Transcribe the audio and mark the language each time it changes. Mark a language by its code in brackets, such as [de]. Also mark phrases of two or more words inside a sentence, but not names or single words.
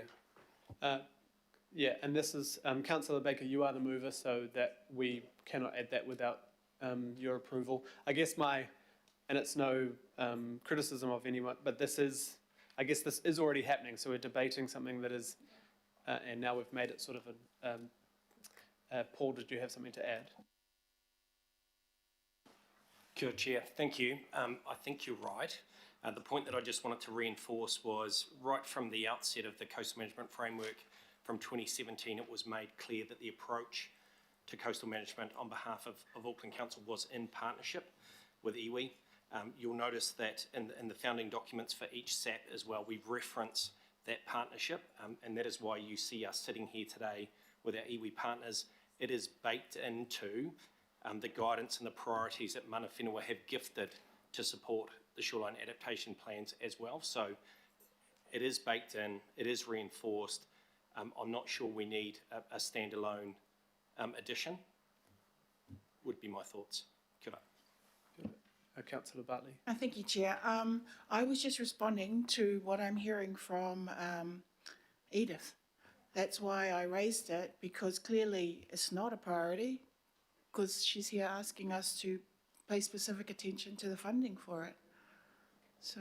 [en] Yeah, and this is, Councillor Baker, you are the mover, so that we cannot add that without your approval. I guess and it's no criticism of anyone, but I guess this is already happening, so we're debating something that is, and now we've made it sort of Paul, did you have something to add? [mi] Kia ora, [en] Chair. Thank you. I think you're right. The point that I just wanted to reinforce was right from the outset of the Coastal Management Framework from 2017, it was made clear that the approach to coastal management on behalf of Auckland Council was in partnership with iwi. You'll notice that in the founding documents for each SAP as well, we reference that partnership, and that is why you see us sitting here today with our iwi partners. It is baked into the guidance and the priorities that [mi] mana whenua [en] have gifted to support the shoreline adaptation plans as well. So it is baked in, it is reinforced. I'm not sure we need a standalone addition, would be my thoughts. [mi] Kia ora. [en] Councillor Bartley. Thank you, Chair. I was just responding to what I'm hearing from Edith. That's why I raised it, because clearly it's not a priority, because she's here asking us to pay specific attention to the funding for it.